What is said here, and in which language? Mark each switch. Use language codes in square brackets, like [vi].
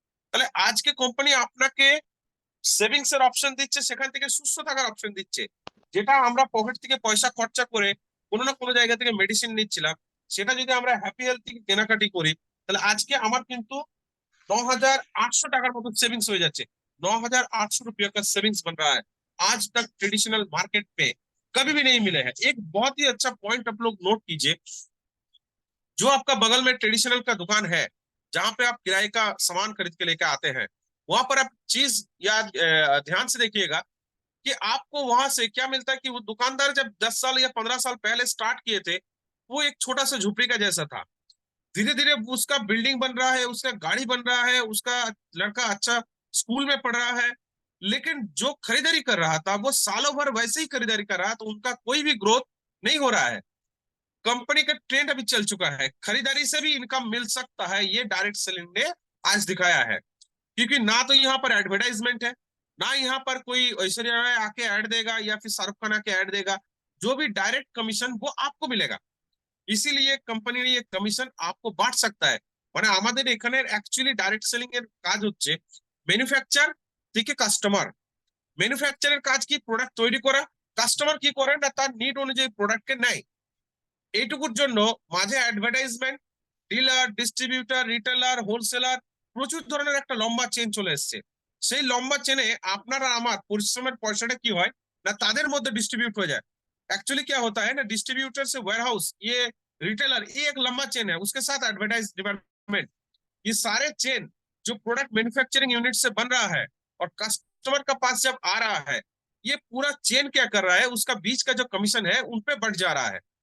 [bn] তাহলে আজকে কোম্পানি আপনাকে সেভিংস এর অপশন দিচ্ছে, সেখান থেকে সুস্থ থাকার অপশন দিচ্ছে। যেটা আমরা পকেট থেকে পয়সা খরচা করে কোনো না কোনো জায়গা থেকে মেডিসিন নিচ্ছিলাম, সেটা যদি আমরা হ্যাপি হেলথ থেকে কেনাকাটি করি, তাহলে আজকে আমার কিন্তু 9,800 টাকার মতো [hi] सेविंग्स हो जाते। 9,800 रुपये का सेविंग्स बन रहा है। आज तक ट्रेडिशनल मार्केट पे कभी भी नहीं मिले हैं। एक बहुत ही अच्छा पॉइंट आप लोग नोट कीजिए, जो आपका बगल में ट्रेडिशनल का दुकान है, जहां पे आप किराए का सामान खरीद के लेके आते हैं, वहां पर आप चीज या ध्यान से देखिएगा कि आपको वहां से क्या मिलता है। कि वो दुकानदार जब 10 साल या 15 साल पहले स्टार्ट किए थे, वो एक छोटा सा झुपड़ी का जैसा था। धीरे धीरे उसका बिल्डिंग बन रहा है, उसका गाड़ी बन रहा है, उसका लड़का अच्छा स्कूल में पढ़ रहा है, लेकिन जो खरीदारी कर रहा था वो सालों भर वैसे ही खरीदारी कर रहा है, तो उनका कोई भी ग्रोथ नहीं हो रहा है। कंपनी का ट्रेंड अभी चल चुका है, खरीदारी से भी इनकम मिल सकता है, ये डायरेक्ट सेलिंग ने आज दिखाया है। क्योंकि ना तो यहाँ पर एडवर्टाइजमेंट है, ना यहाँ पर कोई ऐश्वर्या राय आके ऐड देगा या फिर शाहरुख खान आके ऐड देगा। जो भी डायरेक्ट कमीशन वो आपको मिलेगा। इसीलिए কোম্পানি [bn] এই কমিশন [hi] आपको বাঁট सकता है। [bn] মানে আমাদের এখানে অ্যাকচুয়ালি ডাইরেক্ট সেলিং এর কাজ হচ্ছে ম্যানুফ্যাকচার থেকে কাস্টমার। ম্যানুফ্যাকচারের কাজ কি, প্রোডাক্ট তৈরি করা। কাস্টমার কি করে না, তার নিড অনুযায়ী প্রোডাক্টকে নেয়। এইটুকুর জন্য মাঝে advertisement, dealer, distributor, retailer, wholesaler, প্রচুর ধরনের একটা লম্বা চেন চলে এসছে। সেই লম্বা চেনে আপনার আর আমার পরিশ্রমের পয়সাটা কি হয় না, তাদের মধ্যে [hi] डिस्ट्रीब्यूट हो जाए। एक्चुअली क्या होता है ना, डिस्ट्रीब्यूटर से वेयर हाउस, ये रिटेलर, ये एक लंबा चेन है, उसके साथ एडवर्टाइज डिपार्टमेंट, ये सारे चेन जो प्रोडक्ट मैन्युफैक्चरिंग यूनिट से बन रहा है और कस्टमर का पास जब आ रहा है, ये पूरा चेन क्या कर रहा है, उसका बीच का जो कमीशन है उन पे बढ़ जा रहा है।